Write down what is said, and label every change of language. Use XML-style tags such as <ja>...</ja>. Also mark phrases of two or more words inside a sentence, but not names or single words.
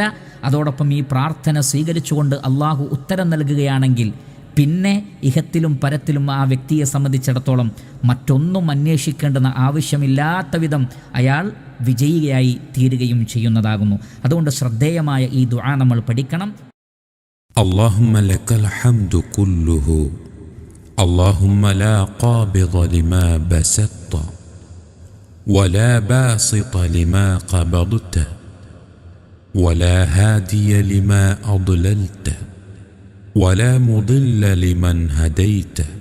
<ml>അതോടൊപ്പം ഈ പ്രാർത്ഥന സ്വീകരിച്ചുകൊണ്ട് അള്ളാഹു ഉത്തരം നൽകുകയാണെങ്കിൽ പിന്നെ ഇഹത്തിലും പരത്തിലും ആ വ്യക്തിയെ സംബന്ധിച്ചിടത്തോളം മറ്റൊന്നും അന്വേഷിക്കേണ്ടെന്ന ആവശ്യമില്ലാത്ത വിധം അയാൾ വിജയിയായി തീരുകയും ചെയ്യുന്നതാകുന്നു. അതുകൊണ്ട് ശ്രദ്ധേയമായ ഈ ദുആ നമ്മൾ പഠിക്കണം.</ml> <ar>اللهم لك الحمد كله اللهم لا قابض لما بسطت ولا باسط لما قبضت ولا هادي لما أضللت ولا مضل لمن هديت</ar>